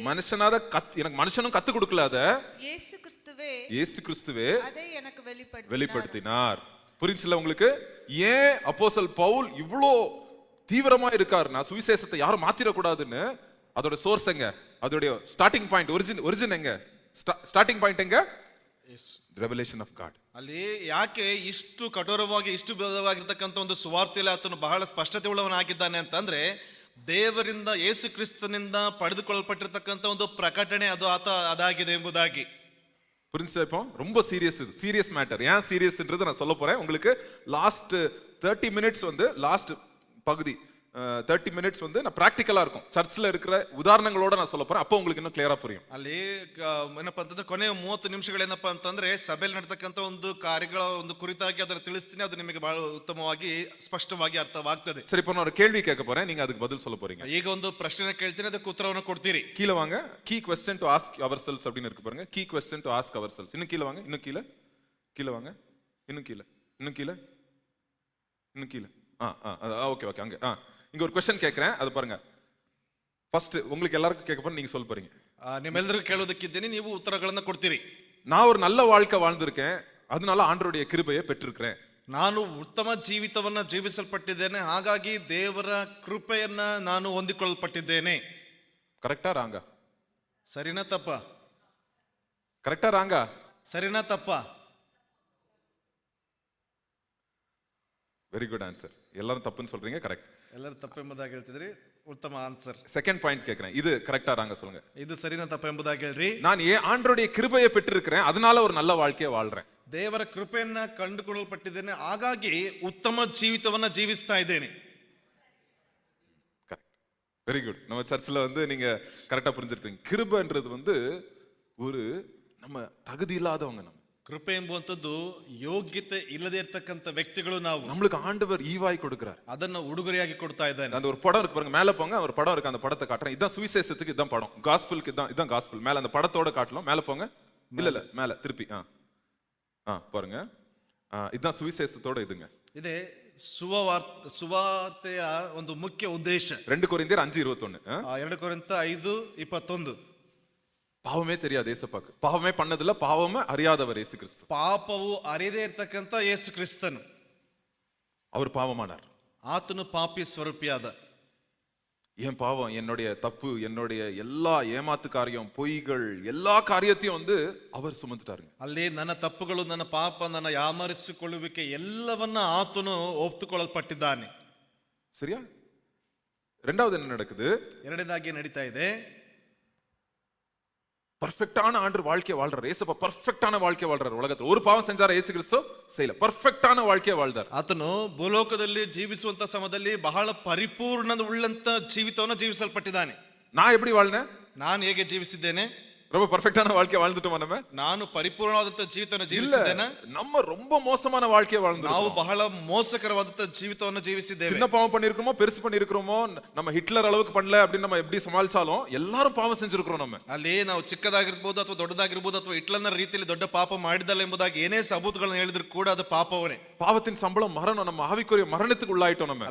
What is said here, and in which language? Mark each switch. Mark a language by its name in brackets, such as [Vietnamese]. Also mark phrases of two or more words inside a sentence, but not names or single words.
[Tamil] மனுஷனால எனக்கு மனுஷனும் கத்து கொடுக்கல, அத இயேசு கிறிஸ்துவே அதை எனக்கு வெளிப்படுத்தினார். புரிஞ்சுல உங்களுக்கு? ஏன் அப்போஸ்தலர் பவுல் இவ்ளோ தீவிரமா இருக்காருன்னா, சுவிசேஷத்தை யாரும் மாத்திரக்கூடாதுன்னு. அதோட சோர்ஸ் எங்க, அதோட [English] starting point, [Tamil] ஒரிஜின் எங்க, [English] starting point [Tamil] எங்க, [English] revelation of God. [Kannada] ಅಲ್ಲಿ ಯಾಕೆ ಇಷ್ಟು ಕಠೋರವಾಗಿ ಇಷ್ಟು ವಿಧವಾಗಿರ್ತಕ್ಕಂಥ ಒಂದು ಸುವಾರ್ತೆಯಲ್ಲಿ ಆತನು ಬಹಳ ಸ್ಪಷ್ಟತೆ ಉಳ್ಳವನಾಗಿದ್ದಾನೆ ಅಂತಂದ್ರೆ, ದೇವರಿಂದ ಯೇಸು ಕ್ರಿಸ್ತನಿಂದ ಪಡೆದುಕೊಳ್ಳಲ್ಪಟ್ಟಿರ್ತಕ್ಕಂಥ ಒಂದು ಪ್ರಕಟಣೆ ಅದು ಅದಾಗಿದೆ ಎಂಬುದಾಗಿ. [Tamil] புரிஞ்சா? இப்போ ரொம்ப சீரியஸ், இது [English] serious matter. [Tamil] ஏன் சீரியஸ்ன்றது நான் சொல்ல போறேன் உங்களுக்கு. [English] last 30 minutes [Tamil] வந்து லாஸ்ட் பகுதி 30 மினிட்ஸ் வந்து நான் பிராக்டிக்கலா இருக்கும், சர்ச்சில் இருக்கிற உதாரணங்களோட நான் சொல்ல போறேன். அப்போ உங்களுக்கு இன்னும் ಕ್ಲಿಯರ್ புரியும். [Kannada] ಅಲ್ಲಿ ಏನಪ್ಪಾ ಅಂತಂದ್ರೆ ಕೊನೆಯ 30 ನಿಮಿಷಗಳೇನಪ್ಪಾ ಅಂತಂದ್ರೆ ಸಭೆಯಲ್ಲಿ ನಡೆತಕ್ಕಂಥ ಒಂದು ಕಾರ್ಯಗಳ ಒಂದು ಕುರಿತಾಗಿ ಅದನ್ನು ತಿಳಿಸ್ತೀನಿ. ಅದು ನಿಮಗೆ ಬಹಳ ಉತ್ತಮವಾಗಿ ಸ್ಪಷ್ಟವಾಗಿ ಅರ್ಥವಾಗ್ತದೆ. [Tamil] சரி, இப்போ நான் ஒரு கேள்வி கேட்க போறேன், நீங்க அதுக்கு பதில் சொல்ல போறீங்க. [Kannada] ಈಗ ಒಂದು ಪ್ರಶ್ನೆ ಕೇಳ್ತೀನಿ, ಅದಕ್ಕೆ ಉತ್ತರವನ್ನು ಕೊಡ್ತೀರಿ. [Tamil] கீழே வாங்க. [English] key question to ask ourselves [Tamil] அப்படின்னு இருக்கு பாருங்க. [English] key question to ask ourselves. [Tamil] இன்னும் கீழே வாங்க, இன்னும் கீழே, கீழே வாங்க, இன்னும் கீழே, இன்னும் கீழே, இன்னும் கீழே. ஓகே ஓகே. அங்க இங்க ஒரு क्वेश्चन கேக்குறேன், அது பாருங்க. ஃபர்ஸ்ட் உங்களுக்கு எல்லாருக்கும் கேட்க போறேன், நீங்க சொல்ல போறீங்க. [Kannada] ನಿಮ್ಮೆಲ್ಲರಿಗೂ ಕೇಳೋದಕ್ಕಿದ್ದೀನಿ, ನೀವು ಉತ್ತರಗಳನ್ನು ಕೊಡ್ತೀರಿ. [Tamil] நான் ஒரு நல்ல வாழ்க்கை வாழ்ந்திருக்கேன், அதனால ஆண்டவருடைய கிருபையை பெற்றிருக்கிறேன். [Kannada] ನಾನು ಉತ್ತಮ ಜೀವಿತವನ್ನ ಜೀವಿಸಲ್ಪಟ್ಟಿದ್ದೇನೆ, ಹಾಗಾಗಿ ದೇವರ ಕೃಪೆಯನ್ನ ನಾನು ಹೊಂದಿಕೊಳ್ಳಲ್ಪಟ್ಟಿದ್ದೇನೆ. [English] correct wrong? [Kannada] ಸರಿನಾ ತಪ್ಪ? [English] correct wrong? [Kannada] ಸರಿನಾ ತಪ್ಪ? [English] very good answer. [Tamil] எல்லாரும் தப்புன்னு சொல்றீங்க, கரெக்ட். [Kannada] ಎಲ್ಲರೂ ತಪ್ಪು ಎಂಬುದಾಗಿ ಹೇಳ್ತಿದ್ರಿ, ಉತ್ತಮ ಆನ್ಸರ್. [Tamil] செகண்ட் பாயிண்ட் கேக்குறேன், இது [English] correct wrong [Tamil] சொல்லுங்க. [Kannada] ಇದು ಸರಿನಾ ತಪ್ಪ ಎಂಬುದಾಗಿ ಹೇಳ್ರಿ. [Tamil] நான் ஏன் ஆண்டவருடைய கிருபையை பெற்றிருக்கிறேன், அதனால ஒரு நல்ல வாழ்க்கையை வாழ்றேன். [Kannada] ದೇವರ ಕೃಪೆಯನ್ನ ಕಂಡುಕೊಳ್ಳಲ್ಪಟ್ಟಿದ್ದೇನೆ, ಹಾಗಾಗಿ ಉತ್ತಮ ಜೀವಿತವನ್ನ ಜೀವಿಸ್ತಾ ಇದ್ದೇನೆ. [English] correct, very good. [Tamil] நம்ம சர்ச்சில் வந்து நீங்க கரெக்டா புரிஞ்சிருப்பீங்க. கிருபைன்றது வந்து ஒரு நம்ம தகுதி இல்லாதவங்க. நம்ம [Kannada] ಕೃಪೆ ಎಂಬುವಂಥದ್ದು ಯೋಗ್ಯತೆ ಇಲ್ಲದೆ ಇರ್ತಕ್ಕಂಥ ವ್ಯಕ್ತಿಗಳು ನಾವು. [Tamil] நம்மளுக்கு ஆண்டவர் ஈவாய் கொடுக்கிறார், [Kannada] ಅದನ್ನ ಉಡುಗೊರೆಯಾಗಿ ಕೊಡ್ತಾ ಇದ್ದಾನೆ. [Tamil] அந்த ஒரு படம் இருக்கு பாருங்க, மேல போங்க, ஒரு படம் இருக்கு, அந்த படத்தை காட்டுறேன். இதான் சுவிசேஷத்துக்கு, இதான் படம். காஸ்பலுக்கு இதான் காஸ்பல். மேல அந்த படத்தோட காட்டலாம், மேல போங்க. இல்ல மேல திருப்பி பாருங்க. இதான் சுவிசேஷத்தோட இதுங்க. [Kannada] ಇದೆ ಸುವಾರ್ತೆಯ ಒಂದು ಮುಖ್ಯ ಉದ್ದೇಶ. 2 ಕೊರಿಂಥಿಯர் 5:21. 2 ಕೊರಿಂಥ 5:21. [Tamil] பாவமே தெரியாது ஏசப்பாக்கு, பாவமே பண்ணதில்ல, பாவமே அறியாதவர் இயேசு கிறிஸ்து. [Kannada] ಪಾಪವು ಅರಿಯದೇ ಇರ್ತಕ್ಕಂಥ ಯೇಸು ಕ್ರಿಸ್ತನು, [Tamil] அவர் பாவமானார். [Kannada] ಆತನು ಪಾಪಿ ಸ್ವರೂಪಿಯಾದ. [Tamil] என் பாவம், என்னுடைய தப்பு, என்னுடைய எல்லா ஏமாத்து காரியம், பொய்கள், எல்லா காரியத்தையும் வந்து அவர் சுமந்துட்டாருங்க. ಅಲ್ಲಿ ನನ್ನ ತಪ್ಪುಗಳು, ನನ್ನ ಪಾಪ, ನನ್ನ ಯಾಮರಿಸಿಕೊಳ್ಳುವಿಕೆ ಎಲ್ಲವನ್ನ ಆತನು ಒಪ್ಪಿಕೊಳ್ಳಲ್ಪಟ್ಟಿದ್ದಾನೆ. சரியா? ரெண்டாவது என்ன நடக்குது? [Kannada] ಎರಡನೇದಾಗಿ ನಡೀತಾ ಇದೆ, [Tamil] பர்ஃபெக்டான ஆண்டு வாழ்க்கை வாழ்றார் ஏசப்பா. பர்ஃபெக்டான வாழ்க்கை வாழ்றார். உலகத்தில் ஒரு பாவம் செஞ்சார இயேசு கிறிஸ்து செய்யல, பர்ஃபெக்டான வாழ்க்கையை வாழ்ந்தார். [Kannada] ಆತನು ಭೂಲೋಕದಲ್ಲಿ ಜೀವಿಸುವಂತ ಸಮಯದಲ್ಲಿ ಬಹಳ ಪರಿಪೂರ್ಣ ಉಳ್ಳಂತ ಜೀವಿತವನ್ನು ಜೀವಿಸಲ್ಪಟ್ಟಿದ್ದಾನೆ. [Tamil] நான் எப்படி வாழ்ந்தேன்? [Kannada] ನಾನು ಹೇಗೆ ಜೀವಿಸಿದ್ದೇನೆ? [Tamil] ரொம்ப பர்ஃபெக்டான வாழ்க்கை வாழ்ந்துட்டோமா நம்ம? [Kannada] ನಾನು ಪರಿಪೂರ್ಣವಾದಂತ ಜೀವಿತವನ್ನು ಜೀವಿಸಿದ್ದೇನೆ? [Tamil] நம்ம ரொம்ப மோசமான வாழ்க்கையை வாழ்ந்தோம். [Kannada] ನಾವು ಬಹಳ ಮೋಸಕರವಾದಂತ ಜೀವಿತವನ್ನು ಜೀವಿಸಿದ್ದೇವೆ. [Tamil] சின்ன பாவம் பண்ணிருக்கோமோ, பெருசு பண்ணிருக்கோமோ, நம்ம ஹிட்லர் அளவுக்கு பண்ணல அப்படின்னு நம்ம எப்படி சமாளிச்சாலும் எல்லாரும் பாவம் செஞ்சிருக்கிறோம். நம்ம [Kannada] ಅಲ್ಲಿ ನಾವು ಚಿಕ್ಕದಾಗಿರ್ಬೋದು ಅಥವಾ ದೊಡ್ಡದಾಗಿರ್ಬೋದು ಅಥವಾ ಹಿಟ್ಲರ್ನ ರೀತಿಯಲ್ಲಿ ದೊಡ್ಡ ಪಾಪ ಮಾಡಿದಲ್ಲ ಎಂಬುದಾಗಿ ಏನೇ ಸಬೂತುಗಳನ್ನು ಹೇಳಿದ್ರು ಕೂಡ ಅದು ಪಾಪವೇ. [Tamil] பாவத்தின் சம்பளம் மரணம், நம்ம ஆவிக்குரிய மரணத்துக்கு உள்ளாயிட்டோம். நம்ம